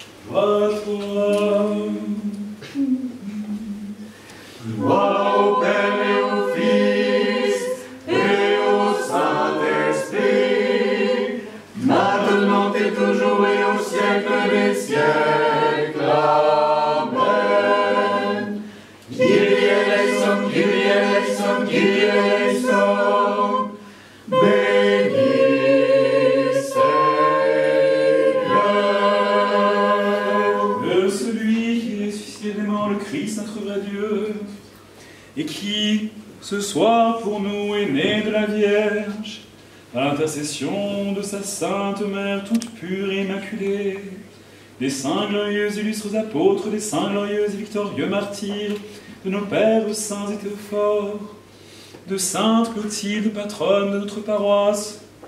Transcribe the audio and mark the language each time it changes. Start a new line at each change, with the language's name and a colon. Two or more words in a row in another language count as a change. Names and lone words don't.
French: Gloire à toi. Gloire au Père et au Fils et au Saint-Esprit, maintenant et toujours et au siècle des siècles. Amen.
Greek: Kyrie eleison, Kyrie eleison, Kyrie eleison.
French: Béni Seigneur. Que celui qui est ressuscité des morts, le Christ, notre vrai Dieu, et qui, ce soir pour nous, est né de la Vierge, à l'intercession de sa sainte mère, toute pure et immaculée, des saints glorieux illustres apôtres, des saints glorieux et victorieux martyrs, de nos pères saints et théophores, de sainte Clotilde, patronne de notre paroisse,